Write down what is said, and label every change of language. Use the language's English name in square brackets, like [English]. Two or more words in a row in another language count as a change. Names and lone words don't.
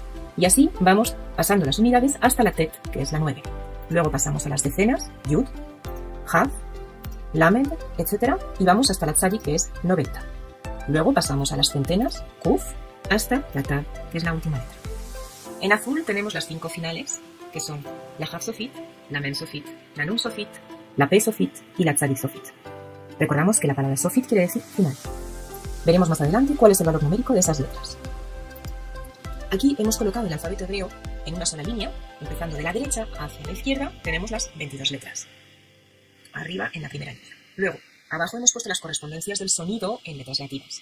[Spanish] Y así vamos pasando las unidades hasta la Tet, que es la 9. Luego pasamos a las decenas, Yud, Hav, Lamed, etc. Y vamos hasta la Tzadi, que es 90. Luego pasamos a las centenas, Kuf, hasta la Tav, que es la última letra. En azul tenemos las 5 finales, que son la Hav Sofit, la Mem Sofit, la Nun Sofit, la Pe Sofit y la Tzadi Sofit. Recordamos que la palabra Sofit quiere decir final. Veremos más adelante cuál es el valor numérico de esas letras. Aquí hemos colocado el alfabeto hebreo en una sola línea, empezando de la derecha hacia la izquierda, tenemos las 22 letras. Arriba en la primera línea. Luego, abajo hemos puesto las correspondencias del sonido en letras latinas.